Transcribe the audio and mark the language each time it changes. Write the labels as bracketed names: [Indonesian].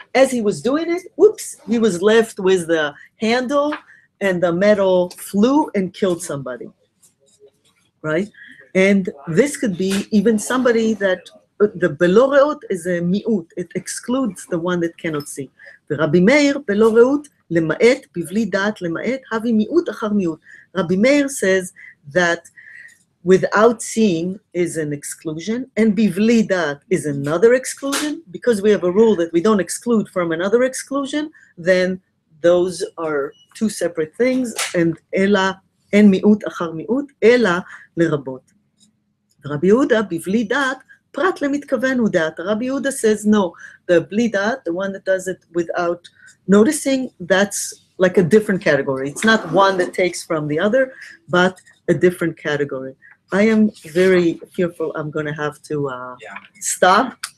[English] As he was doing it, whoops, he was left with the handle and the metal flew and killed somebody, right? And this could be even somebody that, the belo reut is a mi'ut, it excludes the one that cannot see. [Hebrew] Rabbi Meir, belo reut, למעט, בבלי דעת למעט, הבי מיעוט אחר מיעוט. [English] Rabbi Meir says that without seeing is an exclusion, and bivli dat is another exclusion. Because we have a rule that we don't exclude from another exclusion, then those are two separate things, and ela [Hebrew] אין מיעוט אחר מיעוט, אלא לרבות. רבי יהודה, בבלי דעת, פרט למתכוון הוא דעת. [English] רבי יהודה says, no, the [Hebrew] בלי דעת, [English] the one that does it without noticing, that's like a different category. It's not one that takes from the other, but a different category. I am very fearful I'm going to have to stop.